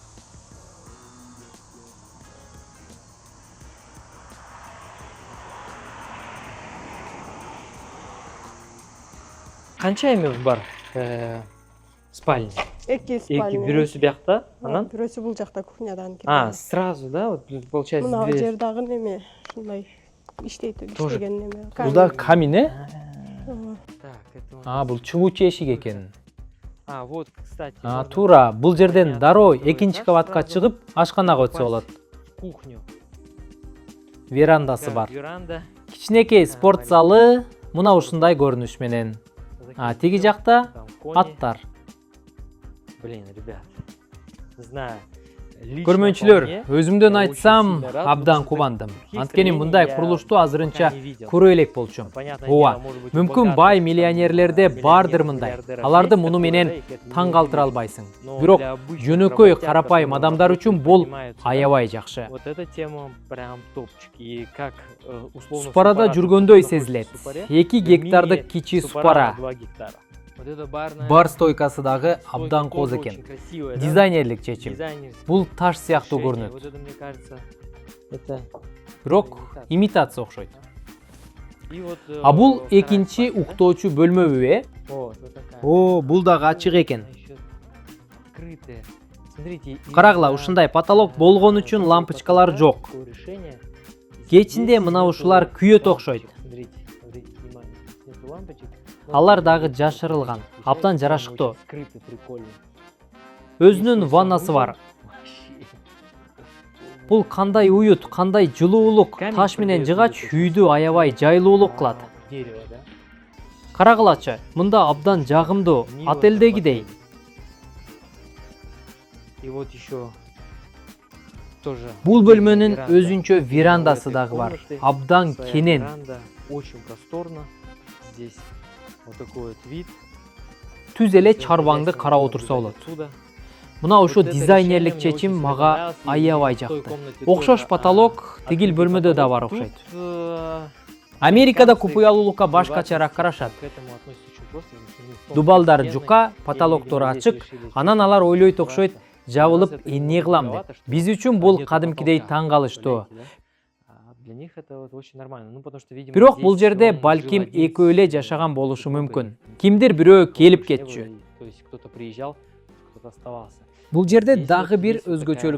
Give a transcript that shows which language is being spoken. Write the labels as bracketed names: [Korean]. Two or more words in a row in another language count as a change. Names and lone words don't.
[Kyrgyz] Канча эми бар? Спальня. Эки спальня. Бирөөсү биякта, анан? Бирөөсү бул жакта кухнядан кирген. [Russian] Сразу, да? Вот получается [Kyrgyz] Мына [Russian] две. [Kyrgyz] жер дагы неме, ушундай иштейт [Russian] Тоже. [Kyrgyz] иштеген неме. Бул да камин, э? [Russian] Так, это он. [Kyrgyz] Бул чыгуучу эшик экен. [Russian] Вот, кстати. [Kyrgyz] Туура, бул жерден дароо экинчи кабатка чыгып, ашканага өтсө болот. [Russian] Кухню. [Kyrgyz] Верандасы бар. Веранда. Кичинекей спорт залы мына ушундай көрүнүш менен. Тиги жакта [Russian] Там кони. [Kyrgyz] аттар. [Russian] Блин, ребят, не знаю. [Kyrgyz] Көрмөнчүлөр, өзүмдөн айтсам, абдан кубандым. Анткени мындай курулушту азырынча көрө элек болчумун. Ооба, мүмкүн бай миллионерлерде бардыр мындай. Аларды муну менен таң калтыра албайсың. Бирок жөнөкөй карапайым адамдар үчүн бул аябай жакшы. [Russian] Вот эта тема прям топчик. И как условно [Kyrgyz] Супарада Супара жүргөндөй [Russian] находится [Kyrgyz] сезилет. [Russian] в Супаре, [Kyrgyz] 2 гектардык кичи Супара. [Russian] 2 гектара. Вот это барная [Kyrgyz] Бар стойкасы дагы [Russian] стойка [Kyrgyz] абдан коз [Russian] тоже [Kyrgyz] экен. [Russian] очень красивая, да? [Kyrgyz] Дизайнерлик чечим. [Russian] Дизайнерское [Kyrgyz] Бул таш сыяктуу [Russian] решение. [Kyrgyz] көрүнөт. [Russian] Вот это, мне кажется, это [Kyrgyz] Бирок имитация окшойт. [Russian] и вот, [Kyrgyz] Бул [Russian] вторая [Kyrgyz] экинчи [Russian] спальня, да? [Kyrgyz] уктоочу бөлмөбү, э? [Russian] Вот такая. [Kyrgyz] Бул дагы ачык экен. [Russian] Она ещё открытая. Смотрите, и [Kyrgyz] Карагыла, [Russian] за, [Kyrgyz] ушундай потолок болгон үчүн [Russian] такой [Kyrgyz] лампочкалар [Russian] потолок, [Kyrgyz] жок. [Russian] такое решение. [Kyrgyz] Кечинде [Russian] Здесь [Kyrgyz] мына [Russian] нету [Kyrgyz] ушулар күйөт [Russian] лампочек. [Kyrgyz] окшойт. [Russian] Смотрите, внимание. Здесь нету лампочек, но [Kyrgyz] Алар [Russian] вот [Kyrgyz] дагы [Russian] здесь [Kyrgyz] жашырылган, [Russian] получается [Kyrgyz] абдан [Russian] прям [Kyrgyz] жарашыктуу. [Russian] очень скрытый, прикольный. [Kyrgyz] Өзүнүн [Russian] Если [Kyrgyz] ваннасы [Russian] санузел, [Kyrgyz] бар. [Russian] вообще. [Kyrgyz] Бул кандай уют, кандай жылуулук, [Russian] Камень [Kyrgyz] таш менен [Russian] продается [Kyrgyz] жыгач [Russian] здесь. [Kyrgyz] үйдү аябай жайлуулук кылат. [Russian] Дерево, да? [Kyrgyz] Карагылачы, мында абдан жагымдуу, [Russian] Мило [Kyrgyz] отелдегидей. [Russian] такой. И вот еще тоже. [Kyrgyz] Бул бөлмөнүн [Russian] веранда. [Kyrgyz] өзүнчө [Russian] У [Kyrgyz] верандасы [Russian] этой [Kyrgyz] дагы бар. [Russian] комнаты [Kyrgyz] Абдан [Russian] своя [Kyrgyz] кенен. [Russian] веранда, очень просторно. Здесь вот такой вот вид. [Kyrgyz] Түз эле [Russian] Всё [Kyrgyz] чарбаңды [Russian] хозяйство [Kyrgyz] карап [Russian] можно [Kyrgyz] отурса болот. [Russian] наблюдать отсюда. [Kyrgyz] Мына [Russian] Вот [Kyrgyz] ушу [Russian] это [Kyrgyz] дизайнерлик [Russian] решение мне [Kyrgyz] чечим [Russian] очень [Kyrgyz] мага [Russian] понравилось. И [Kyrgyz] аябай [Russian] в той [Kyrgyz] жакты. [Russian] комнате [Kyrgyz] Окшош [Russian] тоже, [Kyrgyz] потолок тигил [Russian] открытый [Kyrgyz] бөлмөдө да [Russian] потолок. [Kyrgyz] бар [Russian] Тут, [Kyrgyz] окшойт. э, Америкада [Russian] американцы [Kyrgyz] купуялуулукка [Russian] в [Kyrgyz] башкачараак карашат. [Russian] к этому относятся очень просто, потому что у них тонкие [Kyrgyz] Дубалдар [Russian] стены, [Kyrgyz] жука, [Russian] и, [Kyrgyz] потолоктору [Russian] видимо, здесь [Kyrgyz] ачык, [Russian] решили [Kyrgyz] анан [Russian] чисто [Kyrgyz] алар ойлойт окшойт, [Russian] просто. [Kyrgyz] жабылып [Russian] Для нас это [Kyrgyz] эмне [Russian] немного [Kyrgyz] кылам деп. [Russian] многовато, что [Kyrgyz] Биз үчүн бул [Russian] нету [Kyrgyz] кадимкидей [Russian] потолка, [Kyrgyz] таң калыштуу. [Russian] представляете, да? А для них это вот очень нормально. Ну, потому что, видимо, [Kyrgyz] Бирок [Russian] здесь [Kyrgyz] бул жерде [Russian] он [Kyrgyz] балким [Russian] жил один [Kyrgyz] экөө эле [Russian] с [Kyrgyz] жашаган болушу [Russian] супругой. [Kyrgyz] мүмкүн. Кимдир бирөө келип [Russian] Больше не было, [Kyrgyz] кетчү. [Russian] и, то есть кто-то приезжал, кто-то оставался. [Kyrgyz] Бул жерде [Russian] Здесь [Kyrgyz] дагы [Russian] вот [Kyrgyz] бир [Russian] есть вот [Kyrgyz] өзгөчөлүк